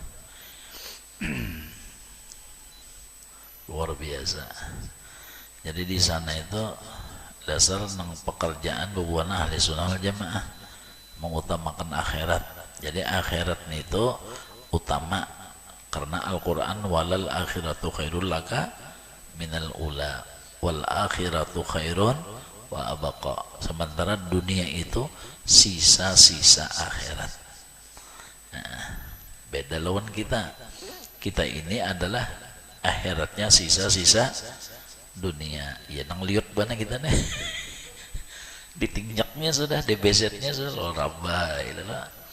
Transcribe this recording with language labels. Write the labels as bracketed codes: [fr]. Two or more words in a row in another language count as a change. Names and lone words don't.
[bjn] Luar biasa. Jadi di sana itu dasar nang pekerjaan bubuan ahli sunnah wal jamaah mengutamakan akhirat. Jadi akhirat itu utama karena Al-Quran [ar] وللآخرة خير لك من الأولى والآخرة خير وأبقى. [bjn] Sementara dunia itu sisa-sisa akhirat. Nah, beda lawan kita. Kita ini adalah akhiratnya sisa-sisa dunia. Ya nang liut bana kita nih. Ditinjaknya sudah, DBZ-nya sudah rabai lah.